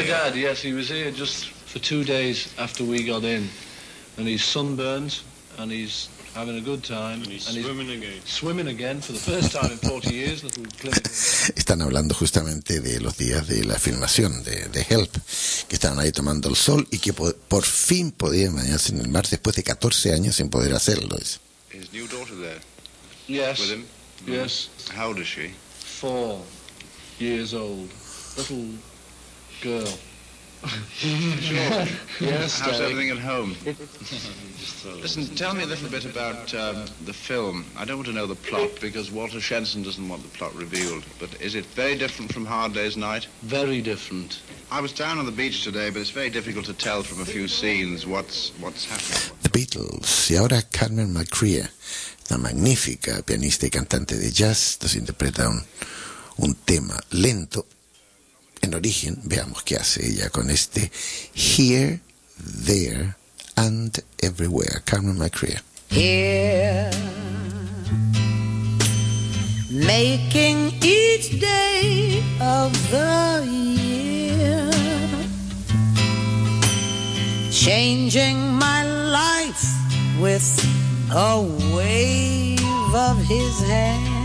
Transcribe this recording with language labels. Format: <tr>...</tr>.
<en>My dad, yes, he was here just for 2 days after we got in. And he's sunburned, and he's having a good time. And he's swimming again. Swimming again for the first time in 40 years.</en> <es>Están hablando justamente de los días de la filmación de Help, que estaban ahí tomando el sol y que por fin podían bañarse en el mar después de 14 años sin poder hacerlo.</es> <en>His new daughter there. Yes. With him. Yes. How old is she? 4 years old. Little girl. George. Yes, how's Derek? Everything at home? Listen, tell me a little bit about the film. I don't want to know the plot, because Walter Shenson doesn't want the plot revealed. But is it very different from Hard Day's Night? Very different. I was down on the beach today, but it's very difficult to tell from a few scenes what's happening.</en> <es>The Beatles. Y ahora Carmen McCrea, la magnífica pianista y cantante de jazz, nos interpreta un tema lento en origen. Veamos qué hace ella con este Here, There and Everywhere. Carmen McCrea.</es> <en>Here, making each day of the year, changing my life with a wave of his hand.</en>